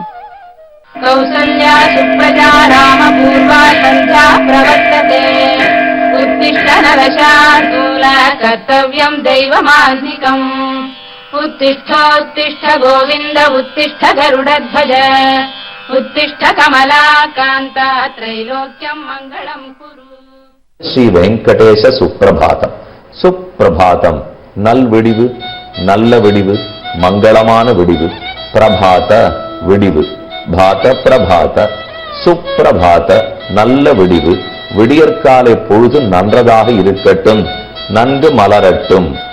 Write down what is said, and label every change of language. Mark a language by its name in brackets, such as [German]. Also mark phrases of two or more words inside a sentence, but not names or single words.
[Sanskrit] कौसल्या सुप्रजा राम पूर्वा सन्ध्या प्रवर्तते, उत्तिष्ठ नरशार्दूल कर्तव्यं दैवमाह्निकम्, उत्तिष्ठोत्तिष्ठ गोविन्द उत्तिष्ठ गरुडध्वज, उत्तिष्ठ कमलाकान्त त्रैलोक्यं मङ्गलं कुरु. [Tamil] ஸ்ரீ வெங்கடேச சுப்பிரபாதம். சுப்பிரபாதம் நல்விடிவு, நல்ல விடிவு, மங்களமான விடிவு. பிரபாத விடிவு, பாத பிரபாத, சுப்பிரபாத நல்ல விடிவு. விடியற்காலை பொழுது நன்றதாக இருக்கட்டும், நன்கு மலரட்டும்.